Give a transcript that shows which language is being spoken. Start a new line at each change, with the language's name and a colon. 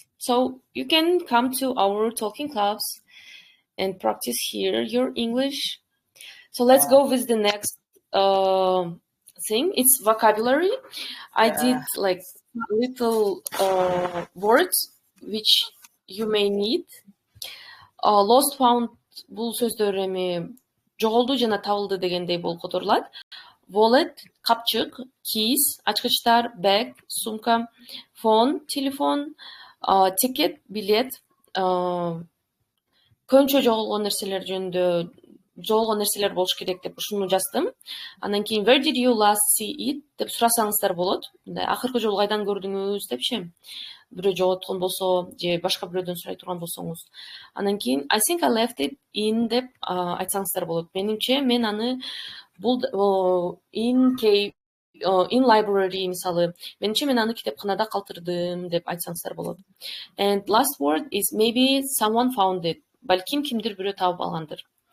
English: So you can come to our talking clubs and practice here your English. So let's go with the next thing. It's vocabulary. I did like little words which you may need.
Kyrgyz: lost found бул сөздөр эми жоголду жана табылды дегендей болуп которулат. Wallet, капчык, keys, ачкычтар, bag, сумка, phone, телефон, ticket, билет, көбүнчө жоголгон нерселер жөнүндө жоголгон нерселер болуш керек деп ушуну жаздым. Андан кийин
English: where did you last see it
Kyrgyz: деп сурасаңыздар болот. Акыркы жолу кайдан көрдүңүз депчи. Бирөө жоготкон болсо же башка бирөөдөн сурай турган болсоңуз. Андан кийин
English: I think I left it in
Kyrgyz: деп айтсаңыздар болот. Менимче мен аны бул
English: in library
Kyrgyz: мисалы. Менимче мен аны китепканада калтырдым деп айтсаңыздар болот.
English: And last word is maybe someone found it.
Kyrgyz: Балким кимдир бирөө таап алгандыр.